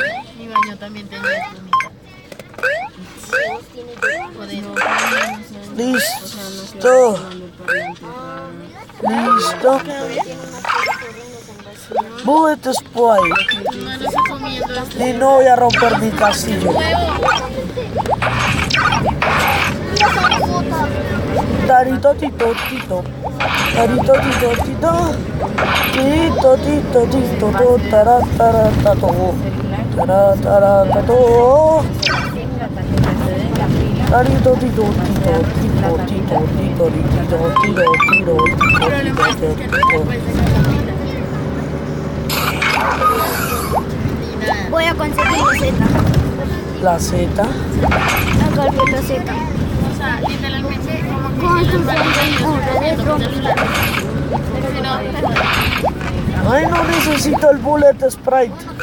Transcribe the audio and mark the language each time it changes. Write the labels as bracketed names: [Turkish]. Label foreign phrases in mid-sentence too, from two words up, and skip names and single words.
[Spanish] Mi baño también tenía espumita. Listo. [English] Listo. Bullet spray. [Spanish] No está comiendo esto. Y no voy a romper mi castillo. Tarito, tito, tito. Tarito, tito, tito. Tito, tito, tito, to, tara, tara, tato. Tara, tara, tato. Tarito, tito, tito, tito, tito, tito, tito, tito, tito, tito, tito. Voy a conseguir la Z. La Z. Acá el la Z. O sea, literalmente, como que Construyendo un muro de trompi. Ay, no necesito el [English] bullet sprite.